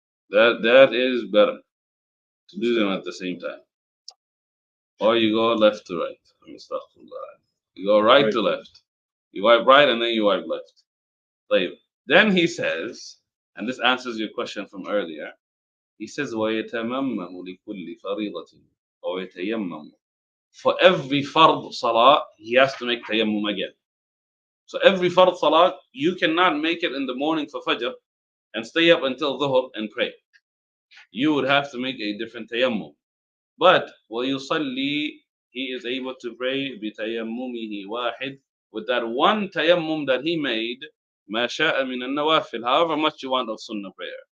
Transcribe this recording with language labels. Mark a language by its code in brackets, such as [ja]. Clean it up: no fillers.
[en] that is better to do them at the same time, or you go left to right. Let me stop from that. You go right to left. You wipe right and then you wipe left. Like, then he says, and this answers your question from earlier. He says, [ar] وَيَتَمَمَّمُ لِكُلِّ فَرِيضَةٍ or يَتَيَمَّمُ. [en] For every fard salah, he has to make tayammum again. So every fard salah, you cannot make it in the morning for fajr and stay up until dhuhr and pray. You would have to make a different tayammum. But وَيُصَلِّي, he is able to pray [ar] بِتَيَمُّمِهِ وَاحِد, [en] with that one tayammum that he made, [ar] مَا شَاءَ مِنَ النَّوَافِلِ, [en] however much you want of sunnah prayer.